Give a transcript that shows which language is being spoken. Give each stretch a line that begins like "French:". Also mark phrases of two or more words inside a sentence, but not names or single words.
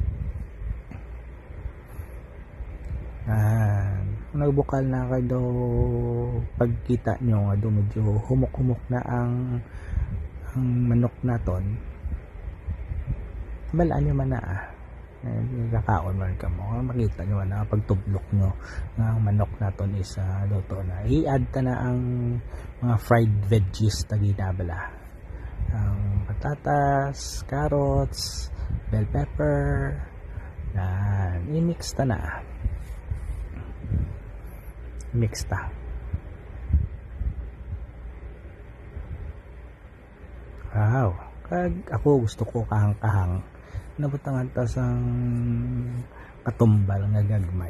Hiligaynon: Kung nagbukal na kayo daw, pagkita nyo nga daw medyo humok-humok na ang manok naton, balaan nyo man na kakaon man ka mo, makita nyo na pagtublok nyo nga ang manok naton is luto na. I-add ta na ang mga
English: fried veggies
Hiligaynon: na ginabala, ang patatas, carrots,
English: bell pepper,
Hiligaynon: i-mix ta na, mix ta. Wow, kag ako gusto ko kahang-kahang nabutangan ta sang katumbal nga gagmay.